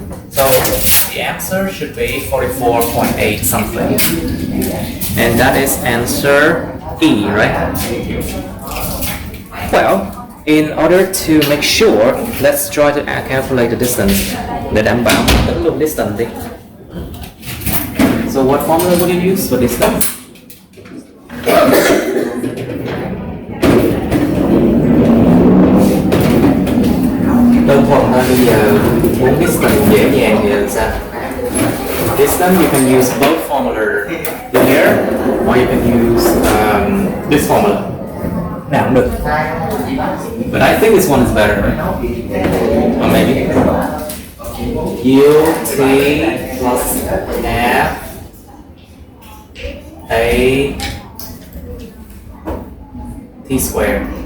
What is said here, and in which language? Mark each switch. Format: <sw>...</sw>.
<en>So the answer should be 44.8 something. And that is answer E, right? Well, in order to make sure, let's try to calculate the distance.</en> <vi>Để đảm bảo tính luôn distance đi.</vi> <en>So what formula would you use for distance?</en> <vi>Đơn thuần thôi, bây giờ muốn distance dễ dàng thì làm sao?</vi> <en>Distance you can use both formula here, or you can use this formula.</en> <vi>Nào cũng được.</vi> <en>But I think this one is better, right? Or maybe U T plus F A T squared.</en>